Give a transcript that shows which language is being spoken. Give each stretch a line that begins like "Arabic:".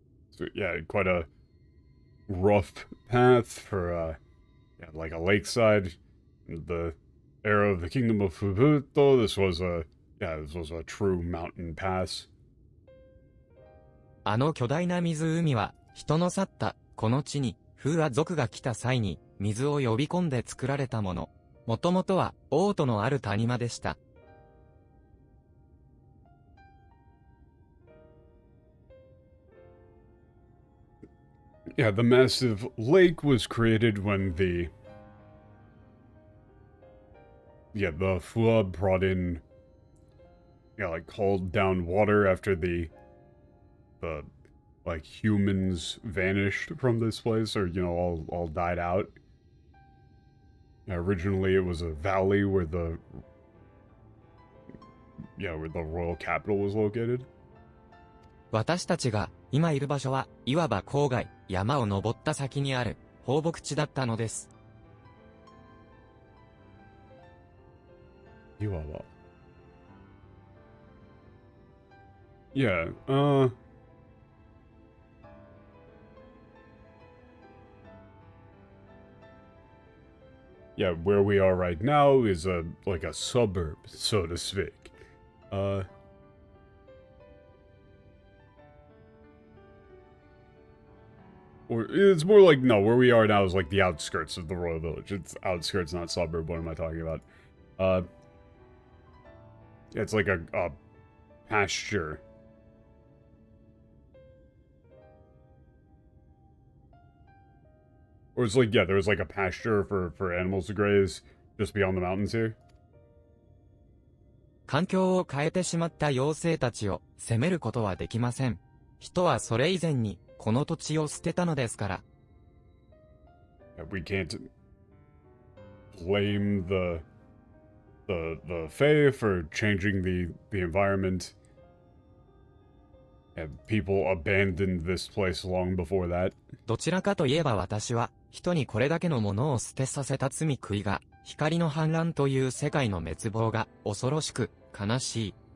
English: So yeah, quite a rough path for yeah, like a lakeside. The era of the Kingdom of Fubuto. This was a true mountain pass.
Japanese: あの巨大な湖は、人の去った、この地に、風は族が来た際に、水を呼び込んで作られたもの。もともとは、王都のある谷間でした。
English: Yeah, the massive lake was created when the flood brought in, like, called down water after the like, humans vanished from this place, or, all died out. Originally, it was a valley where the royal capital was located.
Japanese: 私たちが、今いる場所は、いわば郊外、山を登った先にある、放牧地だったのです。いわば。
English: Yeah, Yeah, where we are right now is like a suburb, so to speak. Or it's more like, no, where we are now is like the outskirts of the royal village. It's outskirts, not suburb. What am I talking about? It's like a pasture. Or it's like, yeah, there was like a pasture for animals to graze just beyond the mountains here.
Japanese: 環境を変えてしまった妖精たちを責めることはできません。人はそれ以前にこの土地を捨てたのですから。
English: We can't blame the Fae for changing the environment. And people abandoned this place long before that.
Japanese: どちらかといえば私は、人にこれだけのものを捨てさせた罪悔いが、光の氾濫という世界の滅亡が恐ろしく悲しい。